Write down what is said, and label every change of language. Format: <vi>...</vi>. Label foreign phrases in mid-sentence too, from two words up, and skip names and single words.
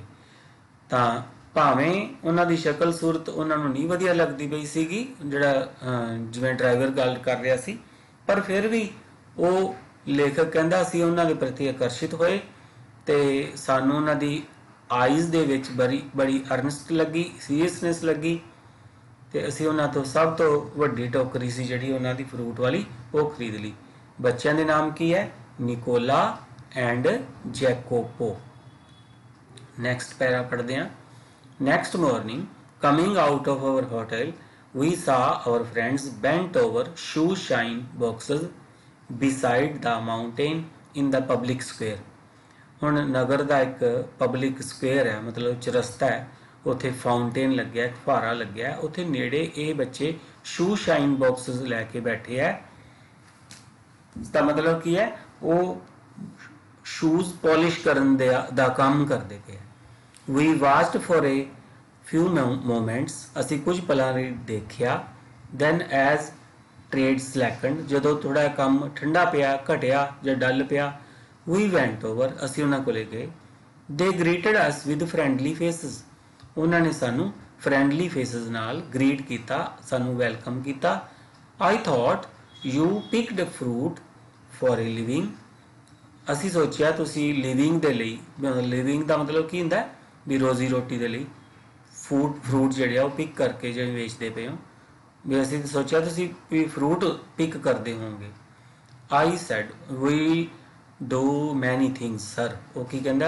<pa>ਤਾਂ ਭਾਵੇਂ ਉਹਨਾਂ ਦੀ ਸ਼ਕਲ ਸੂਰਤ ਉਹਨਾਂ ਨੂੰ ਨਹੀਂ ਵਧੀਆ ਲੱਗਦੀ ਪਈ ਸੀਗੀ, ਜਿਹੜਾ ਜਿਵੇਂ ਡਰਾਈਵਰ ਗੱਲ ਕਰ ਰਿਹਾ ਸੀ, ਪਰ ਫਿਰ ਵੀ ਉਹ ਲੇਖਕ ਕਹਿੰਦਾ ਅਸੀਂ ਉਹਨਾਂ ਦੇ ਪ੍ਰਤੀ ਆਕਰਸ਼ਿਤ ਹੋਏ ਤੇ ਸਾਨੂੰ ਉਹਨਾਂ ਦੀ ਆਈਜ਼ ਦੇ ਵਿੱਚ ਬੜੀ ਅਰਨਸਟ ਲੱਗੀ, ਸੀਰੀਅਸਨੈਸ ਲੱਗੀ ਤੇ ਅਸੀਂ ਉਹਨਾਂ ਤੋਂ ਸਭ ਤੋਂ ਵੱਡੀ ਟੋਕਰੀ ਸੀ ਜਿਹੜੀ ਉਹਨਾਂ ਦੀ ਫਰੂਟ ਵਾਲੀ, ਉਹ ਖਰੀਦ ਲਈ। ਬੱਚਿਆਂ ਦੇ ਨਾਮ ਕੀ ਹੈ? ਨਿਕੋਲਾ ਐਂਡ ਜੈਕੋਪੋ।</pa> <en>next para</en> <pa>ਪੜ੍ਹਦੇ ਹਾਂ।</pa> <en>Next morning, coming out of our hotel, we saw our friends bent over shoe shine boxes beside the mountain in the public square.</en> <pa>ਹੁਣ ਨਗਰ ਦਾ ਇੱਕ</pa> <en>public square</en> <pa>ਹੈ, ਮਤਲਬ ਚਰਸਤਾ ਹੈ, ਉੱਥੇ ਫਾਊਂਟੇਨ ਲੱਗਿਆ, ਇੱਕ ਫੁਹਾਰਾ ਲੱਗਿਆ, ਉੱਥੇ ਨੇੜੇ ਇਹ ਬੱਚੇ</pa> <en>shoe shine boxes</en> <pa>ਲੈ ਕੇ ਬੈਠੇ ਹੈ। ਇਸਦਾ ਮਤਲਬ ਕੀ ਹੈ? ਉਹ</pa> <en>shoes polish</en> <pa>ਕਰਨ ਦਾ ਕੰਮ ਕਰਦੇ ਪਏ।</pa> <en>We watched for a few moments,</en> <pa>ਅਸੀਂ ਕੁਝ ਪਲਾਂ ਲਈ ਦੇਖਿਆ।</pa> <en>Then as trade slackened,</en> <pa>ਜਦੋਂ ਥੋੜਾ ਕੰਮ ਠੰਡਾ ਪਿਆ, ਘਟਿਆ ਜਾਂ ਡਲ ਪਿਆ,</pa> <en>we went over,</en> <pa>ਅਸੀਂ ਉਹਨਾਂ ਕੋਲੇ ਗਏ।</pa> <en>They greeted us with friendly faces,</en> <pa>ਉਹਨਾਂ ਨੇ ਸਾਨੂੰ</pa> <en>friendly faces</en> <pa>ਨਾਲ greet ਕੀਤਾ, ਸਾਨੂੰ ਵੈਲਕਮ ਕੀਤਾ।</pa> <en>I thought you picked fruit for a living,</en> <pa>ਅਸੀਂ ਸੋਚਿਆ ਤੁਸੀਂ ਲਿਵਿੰਗ ਦੇ ਲਈ, ਲਿਵਿੰਗ ਦਾ ਮਤਲਬ ਕੀ ਹੁੰਦਾ ਵੀ ਰੋਜ਼ੀ ਰੋਟੀ ਦੇ ਲਈ ਫਰੂਟ ਜਿਹੜੇ ਆ ਉਹ ਪਿਕ ਕਰਕੇ ਜਿਵੇਂ ਵੇਚਦੇ ਪਏ ਹੋ, ਵੀ ਅਸੀਂ ਸੋਚਿਆ ਤੁਸੀਂ ਵੀ</pa> <en>fruit pick</en> <pa>ਕਰਦੇ ਹੋਵੋਗੇ।</pa> <en>I said we do many things sir,</en> <pa>ਉਹ ਕੀ ਕਹਿੰਦਾ?</pa>